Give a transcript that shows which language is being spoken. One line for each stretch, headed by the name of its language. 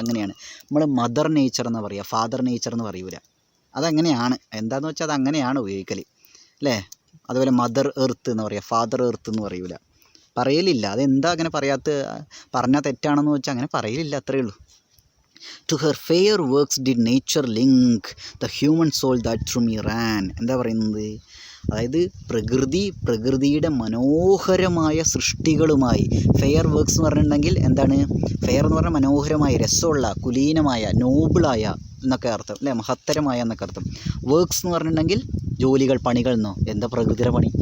Malayalam: അങ്ങനെയാണ് നമ്മൾ mother nature എന്ന് പറയുക, ഫാദർ നേച്ചർ എന്ന് പറയൂല. അതങ്ങനെയാണ്, എന്താണെന്ന് വെച്ചാൽ അതങ്ങനെയാണ് ഉപയോഗിക്കൽ അല്ലേ? അതുപോലെ മദർ എർത്ത് എന്ന് പറയുക, ഫാദർ എർത്ത് എന്ന് പറയൂല, പറയലില്ല. അതെന്താ അങ്ങനെ പറഞ്ഞാൽ തെറ്റാണെന്ന് വെച്ചാൽ അങ്ങനെ പറയലില്ല, അത്രയേ ഉള്ളൂ.
English: To her fair works did nature link the human soul that through me ran.
Malayalam: എന്താ പറയുന്നത്? അതായത് പ്രകൃതിയുടെ മനോഹരമായ സൃഷ്ടികളുമായി, ഫെയർ വർക്ക്സ് എന്ന് പറഞ്ഞിട്ടുണ്ടെങ്കിൽ എന്താണ്? ഫെയർ എന്ന് പറഞ്ഞാൽ മനോഹരമായ, രസമുള്ള, കുലീനമായ, നോബിളായ എന്നൊക്കെ അർത്ഥം അല്ലേ? മഹത്തരമായ എന്നൊക്കെ അർത്ഥം. വർക്ക്സ് എന്ന് പറഞ്ഞിട്ടുണ്ടെങ്കിൽ ജോലികൾ, പണികൾ എന്നോ. എന്താ പ്രകൃതിയുടെ പണി?